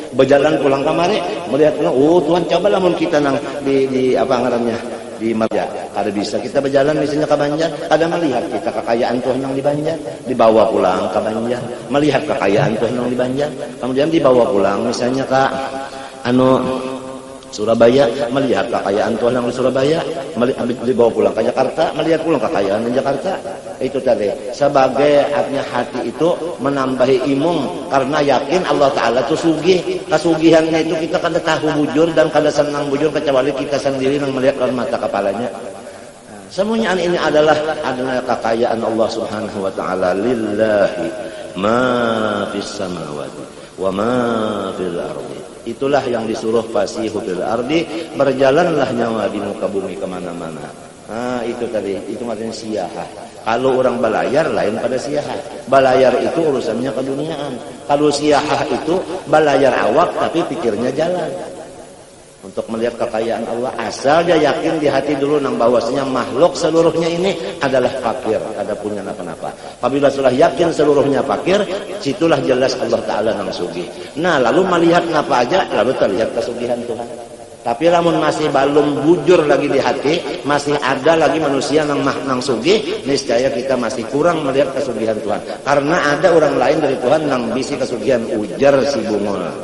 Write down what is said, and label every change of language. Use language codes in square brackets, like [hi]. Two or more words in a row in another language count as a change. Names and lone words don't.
[bjn] Berjalan pulang kemari, melihat pulang. Oh Tuhan coba lamun kita nang di apa ngarannya di Marja. Kada bisa kita berjalan misalnya ke Banjar, ada melihat kita kekayaan Tuhan yang di Banjar, dibawa pulang ke Banjar, melihat kekayaan Tuhan yang di Banjar, kemudian dibawa pulang misalnya ke Surabaya, melihat kekayaan Tuhan yang di Surabaya, dibawa pulang ke Jakarta, melihat pulang kekayaan di Jakarta. Itu tadi sebagai artinya hati itu menambahi imung karena yakin Allah Ta'ala itu sugih. Kasugihannya itu kita kada tahu bujur dan kada senang bujur kecuali kita sendiri yang melihat dengan mata kepalanya. [id] Semuanya ini adalah kekayaan [ar] الله سبحانه وتعالى. لله ما في السماوات وما في الأرض. [bjn] Itulah yang disuruh [ar] فسيحوا في الأرض, [bjn] berjalanlah nyawa di muka bumi kemana-mana. Nah itu tadi, itu maksudnya siyahah. Kalau orang balayar lain pada siyahah. Balayar itu urusannya keduniaan. Kalau siyahah itu balayar awak tapi pikirnya jalan. Untuk melihat kekayaan Allah, asal dia yakin di hati dulu nang bahwasanya makhluk seluruhnya ini adalah fakir, ada punya apa-apa. Apabila sudah yakin seluruhnya fakir, situlah jelas Allah Ta'ala nang sugih. Nah lalu melihat apa aja, lalu terlihat kesugihan Tuhan. Tapi lamun masih belum bujur lagi di hati, masih ada lagi manusia nang sugih, niscaya kita masih kurang melihat kesugihan Tuhan. Karena ada orang lain dari Tuhan nang bisi kesugihan, ujar si bungol.